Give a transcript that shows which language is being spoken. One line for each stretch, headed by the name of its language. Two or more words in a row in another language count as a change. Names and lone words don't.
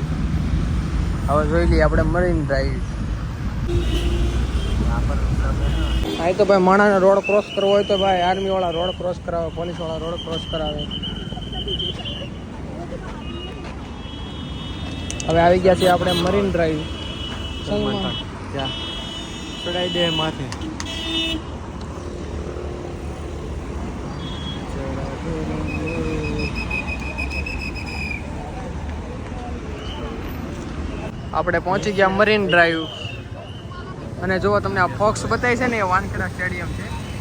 Gujarati: હવે જોઈ લઈએ આપણે મરીન ડ્રાઈવ. અહીં તો ભાઈ માણાને રોડ ક્રોસ કરવો હોય તો ભાઈ આર્મી વાળા રોડ ક્રોસ કરાવે, પોલીસ વાળા રોડ ક્રોસ કરાવે. હવે આવી ગયા છીએ આપણે મરીન ડ્રાઈવ.
Hindi: क्या चढ़ाई दे माथे
Gujarati: આપણે પહોંચી ગયા મરીન ડ્રાઈવ. અને જો તમને આ ફોક્સ બતાવી છે ને, એ વાનખેડા સ્ટેડિયમ છે.